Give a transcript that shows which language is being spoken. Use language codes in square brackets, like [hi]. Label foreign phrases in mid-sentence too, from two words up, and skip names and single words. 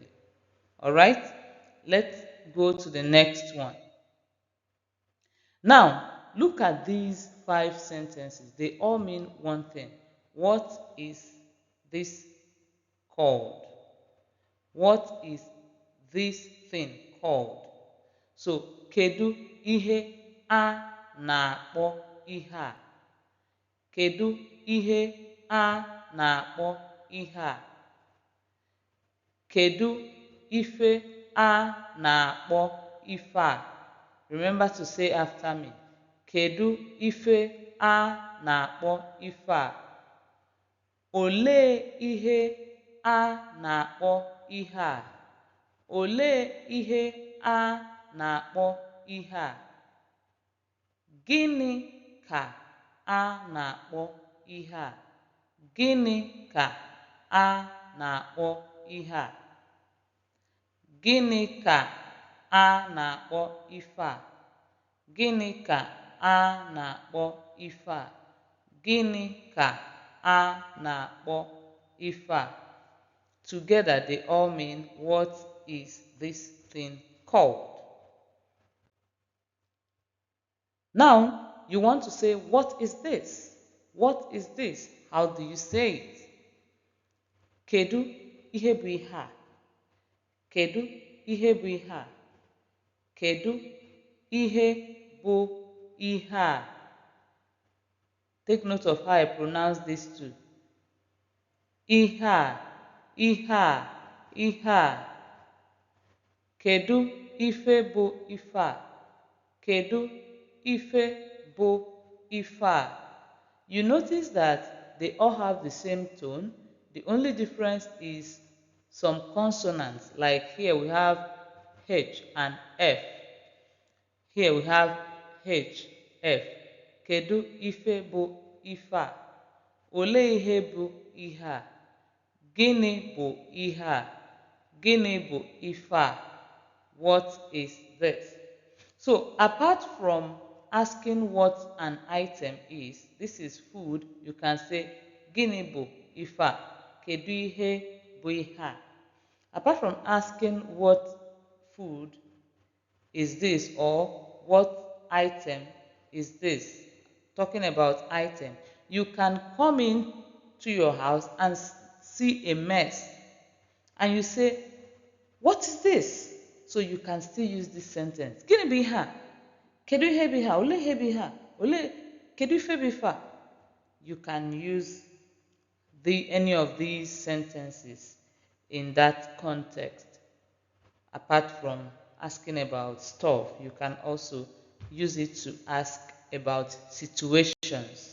[en] Alright? Let's go to the next one. Now, look at these five sentences. They all mean one thing. What is this called? What is this thing called? So, [ig] kedu ihe a na-akpọ ihe a? Kedu ihe a na-akpọ ihe a? Kedu ife a na-akpọ ife a? [en] Remember to say after me. [ig] Kedu ife a na-akpọ ife a? Olee ihe a na-akpọ ihe a? Olee ihe a na-akpọ ihe a? Gịnị ka a na-akpọ ihe a? Gịnị ka a na-akpọ ihe a? Gịnị ka a na-akpọ ife a? Gịnị ka a na-akpọ ife a? Gịnị ka a na-akpọ ife a? [en] Together they all mean, what is this thing called? Now, you want to say, what is this? What is this? How do you say it? [ig] Kedu ihe bụ ihe a? Kedu ihe bụ ihe a? Kedu ihe bụ ihe a? [en] Take note of how I pronounce these two. [ig] Ihe a, ihe a, ihe a. Kedu ife bụ ife a? Kedu ife bụ ife a? [en] You notice that they all have the same tone. The only difference is some consonants. Like here we have H and F. Here we have H, F. [ig] Kedu ife bụ ife a? Olee ihe bụ ihe a? Gịnị bụ ihe a? Gịnị bụ ife a? [en] What is this? So apart from asking what an item is, this is food, you can say [ig] gịnị bụ ife a? Kedu ihe bụ ihe a? [en] Apart from asking what food is this or what item is this, talking about item, you can come in to your house and see a mess and you say, what is this? So you can still use this sentence. [ig] Gịnị bụ ihe a? Kedu ihe bụ ihe a? Olee ihe bụ ihe a? Olee kedu ife bụ ife a? [en] You can use any of these sentences in that context. Apart from asking about stuff, you can also use it to ask about situations.